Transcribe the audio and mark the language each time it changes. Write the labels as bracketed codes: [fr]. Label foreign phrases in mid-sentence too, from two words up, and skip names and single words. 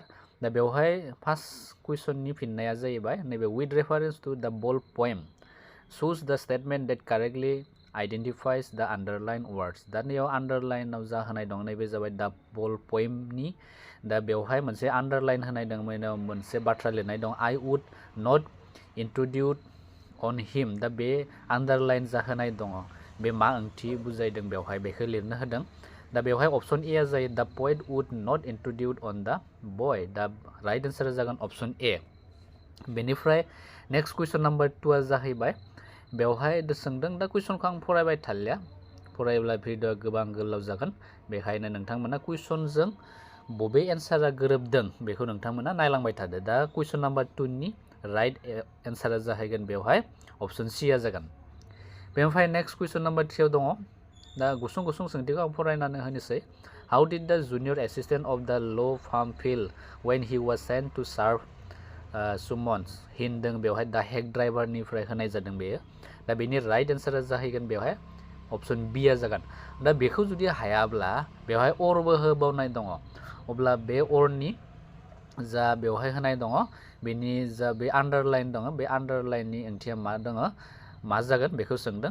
[brx] दा बेवहाय फार्स्ट कुइसननि फिननाया जाहैबाय नैबे [en] with reference to the ball poem choose the statement that correctly identifies the underlined words. [brx] दा नैयाव आन्डारलाइनाव जा होनाय दं नैबे जाबाय [en] the ball poem. [brx] दा बेवहाय मोनसे आन्डारलाइन होनाय दं, मोनसे बाथ्रा लिरनाय दं, [en] आई वुड नट इन्ट्रडिउस अन हिम। [brx] दा बे आन्डारलाइन जा होनाय दङ बे मा ओंथि बुजायदों बेवहाय बेखौ लिरनो होदों। दा बेवहाय [en] option a [brx] जायो [en] the poet would not introduce on the boy. [brx] दा राइट एन्सारा जागोन अप्शन ए। बेनिफ्राय [en] next question number 2 [brx] जाहैबाय बेवहाय सोंदों। दा कुइसनखौ आं फरायबाय थालिया, फरायोब्ला भिडिअआ गोबां गोलाव जागोन, बेखायनो नोंथांमोना कुइसनजों बबे एन्सारा गोरोबदों बेखौ नोंथांमोना नायलांबाय थादो। दा कुइसन नाम्बार 2 नि राइट एन्सारा जाहैगोन बेवहाय अप्शन सिआ जागोन। बेनिफ्राय नेक्स्ट कुइसन नाम्बार 3 दङ। दा गुसुं गुसुं सोंथिखौ आं फरायनानै होनोसै। [en] how did the junior assistant of the law firm feel when he was sent to serve summons, [brx] बेवहाय [en] the hack driver [brx] होनाय जादों बेयो। दा बेनि राइट एन्सारा जाहैगोन बेवहाय अप्शन बिआ जागोन। दा बेखौ जुदि हायाब्ला बेवहाय अरबो होबावनाय दङ, अब्ला बे अरनि जा बेवहाय होनाय दङ बेनि जा बे आन्डारलाइन दङ बे आन्डारलाइननि ओंथिया मा दङ, मा जागोन बेखौ सोंदों।